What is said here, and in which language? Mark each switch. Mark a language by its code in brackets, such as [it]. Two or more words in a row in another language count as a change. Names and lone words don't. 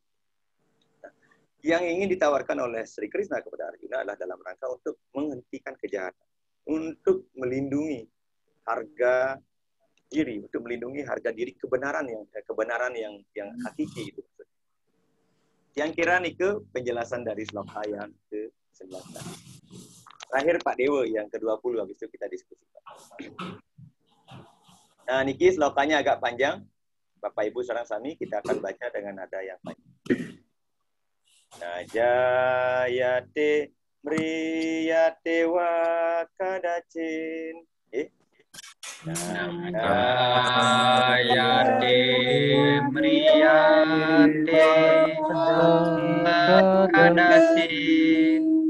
[id] Nah, yang ingin ditawarkan oleh Sri Krishna kepada Arjuna adalah dalam rangka untuk menghentikan kejahatan, untuk melindungi harga diri, untuk melindungi harga diri kebenaran yang hakiki itu. Yang kira nih ke penjelasan dari sloka yang ke-19. Terakhir Pak Dewa yang ke-20, habis itu kita diskusikan. Nah, niki slokanya agak panjang. Bapak Ibu [ban] sareng sami [id] kita akan baca dengan nada yang panjang. [sa] Najayate mriyate wa kadacin. Najayate mriyate kadacin.